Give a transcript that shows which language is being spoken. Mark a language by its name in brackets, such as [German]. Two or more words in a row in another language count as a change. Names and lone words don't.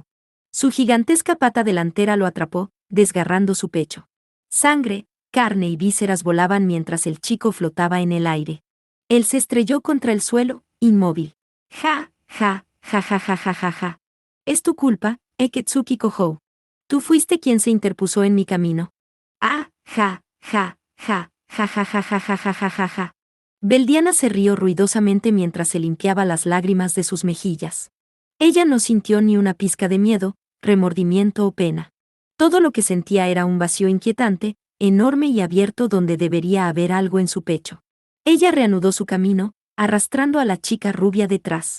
[Spanish] Su gigantesca pata delantera lo atrapó, desgarrando su pecho. Sangre, carne y vísceras volaban mientras el chico flotaba en el aire. Él se estrelló contra el suelo, inmóvil. Ja, ja, ja ja ja ja ja ja. Es tu culpa, Eketsuki Kohou. Tú fuiste quien se interpuso en mi camino. Ah, ja, ja, ja, ja ja ja ja ja ja ja ja ja. Beldiana se rió ruidosamente mientras se limpiaba las lágrimas de sus mejillas. Ella no sintió ni una pizca de miedo, remordimiento o pena. Todo lo que sentía era un vacío inquietante, enorme y abierto donde debería haber algo en su pecho. Ella reanudó su camino, arrastrando a la chica rubia detrás.